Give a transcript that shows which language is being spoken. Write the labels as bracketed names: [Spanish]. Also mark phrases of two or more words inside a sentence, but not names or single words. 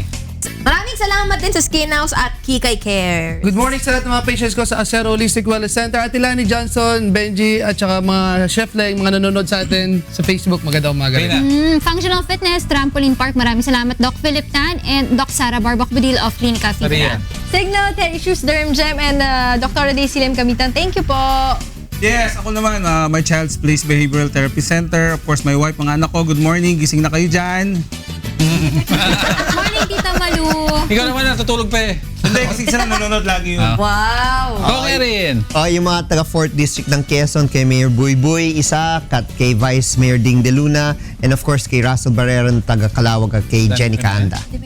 [Filipino] Maraming salamat din sa Skin House at Kikay Care. [English] Good morning [Filipino] sa lahat ng mga patients ko sa Acero Holistic Wellness Center. At Ilani Johnson, Benji, at saka mga chef Leng, mga nanonood sa atin sa Facebook. Magandang umaga rin. Functional Fitness, Trampoline Park. Maraming salamat Doc Philip Tan and Doc Sara Barbak Budil of Clinica Fibra. [English] Signal, Issues, Derm Gem, and Dr. Daisy Lim Kamitan. Thank you po. [Filipino] Yes, ako naman, [English] my Child's Place Behavioral Therapy Center. Of course, my wife, [Filipino] mga anak ko. [English] Good morning, [Filipino] gising na kayo dyan. [English] Morning, Tita Malu. [Filipino] Ikaw naman natutulog pa eh. Hindi, kasi sila nanonood lagi yun. Wow! Okay rin. Yung mga taga 4th District ng Quezon, kay Mayor Buyboy Isa, at kay Vice Mayor Ding De Luna, [English] and of course [Filipino] kay Russell Barrera, taga Calawag, at kay Jenny Kaanda.